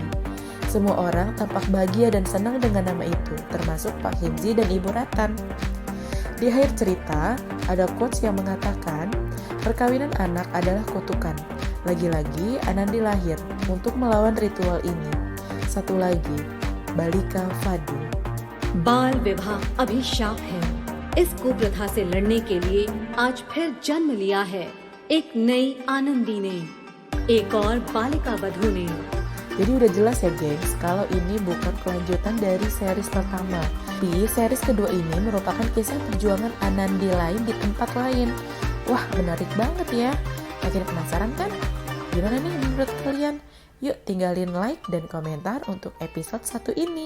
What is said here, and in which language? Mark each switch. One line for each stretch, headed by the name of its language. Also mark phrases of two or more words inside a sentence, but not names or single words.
Indonesian: Semua orang tampak bahagia dan senang dengan nama itu, termasuk Pak Kimji dan Ibu Ratan. Di akhir cerita, ada quotes yang mengatakan, perkawinan anak adalah kutukan. Lagi-lagi, Anandi lahir untuk melawan ritual ini. Satu lagi, Balika Fadu.
Hindi: बाल विवाह अभिशाप है। इस कुप्रथा से लड़ने के लिए आज फिर जन्म लिया है एक नई आनंदी ने, एक और बालिका वधू ने।
Indonesian: Jadi udah jelas ya gengs, kalau ini bukan kelanjutan dari series pertama. Tapi series kedua ini merupakan kisah perjuangan Anandi lain di tempat lain. Wah, menarik banget ya. Makin penasaran kan? Gimana nih menurut kalian? Yuk tinggalin like dan komentar untuk episode 1 ini.